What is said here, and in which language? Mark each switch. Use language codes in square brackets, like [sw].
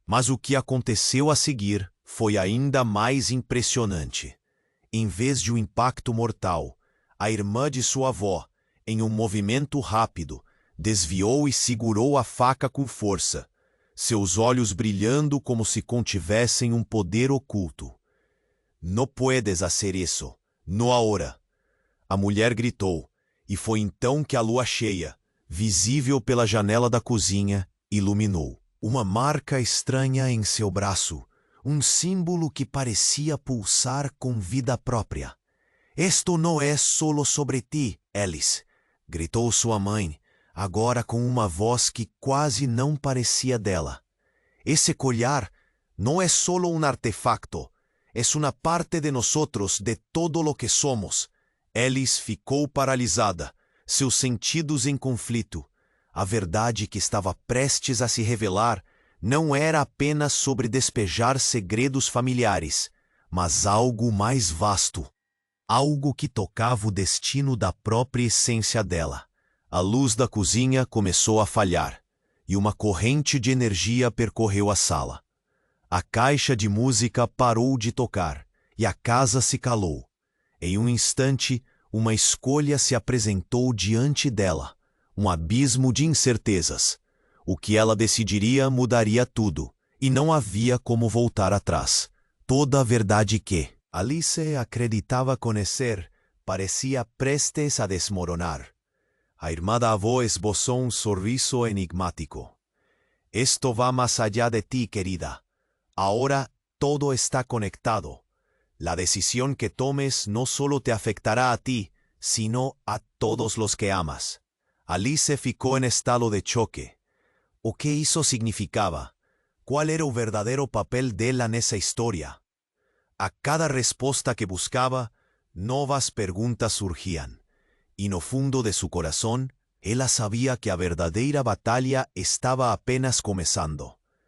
[pt] Mas o que aconteceu a seguir foi ainda mais impressionante. Em vez de um impacto mortal, a irmã de sua avó, em um movimento rápido, desviou e segurou a faca com força, seus olhos brilhando como se contivessem um poder oculto. [es] «No puedes hacer eso, no ahora!» [pt] A mulher gritou, e foi então que a lua cheia, visível pela janela da cozinha, iluminou. Uma marca estranha em seu braço, um símbolo que parecia pulsar com vida própria. [es] «Esto no es solo sobre ti, Alice!» [pt] gritou sua mãe, agora com uma voz que quase não parecia dela. [es] «Esse collar no es solo un artefacto, es una parte de nosotros, de todo lo que somos». [pt] Alice ficou paralisada, seus sentidos em conflito. A verdade que estava prestes a se revelar não era apenas sobre despejar segredos familiares, mas algo mais vasto. Algo que tocava o destino da própria essência dela. A luz da cozinha começou a falhar, e uma corrente de energia percorreu a sala. A caixa de música parou de tocar, e a casa se calou. Em um instante, uma escolha se apresentou diante dela, um abismo de incertezas. O que ela decidiria mudaria tudo, e não havia como voltar atrás. Toda a verdade que Alice acreditava conhecer parecia prestes a desmoronar. A irmã da avó esboçou um sorriso enigmático. [es] «Esto va más allá de ti, querida. Ahora todo está conectado. La decisión que tomes no solo te afectará a ti, sino a todos los que amas». [pt] Alice ficou em estado de choque. O que isso significava? Qual era o verdadeiro papel dela nessa história? A cada resposta que buscava, novas perguntas surgían. Y no fundo de su corazón, ela sabía que a verdadeira batalha estava apenas começando.